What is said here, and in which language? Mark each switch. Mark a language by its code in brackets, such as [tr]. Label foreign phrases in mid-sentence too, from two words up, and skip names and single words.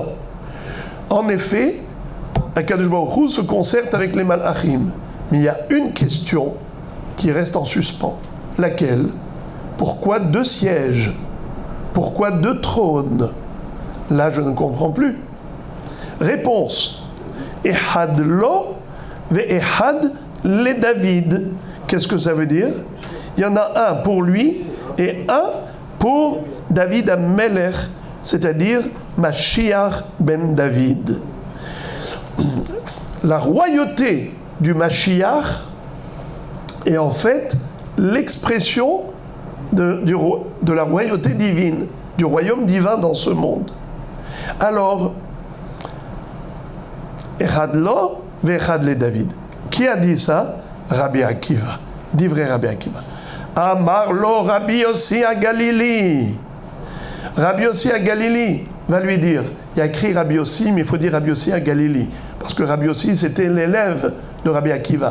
[fr] En effet, [he] הקדוש ברוך הוא [fr] se concerte avec les Malachim. Mais il y a une question qui reste en suspens. Laquelle? Pourquoi 2 sièges? Pourquoi 2 trônes? Là, je ne comprends plus. Réponse. [he] אחד לו ואחד לדוד. [fr] Qu'est-ce que ça veut dire? Il y en a un pour lui et un pour [he] דוד המלך, [fr] c'est-à-dire [he] משיח בן דוד. [fr] La royauté du Mashiach est en fait l'expression de la royauté divine, du royaume divin dans ce monde. Alors, [he] אחד לו ואחד לדוד. [fr] Qui a dit ça? Rabbi Akiva. Dit vrai Rabbi Akiva. [he] אמר לו רבי יוסי הגלילי. [fr] Rabbi Yossi à Galili va lui dire, il y a écrit Rabbi Yossi, mais il faut dire Rabbi Yossi à Galili. Parce que Rabbi Yossi, c'était l'élève de Rabbi Akiva.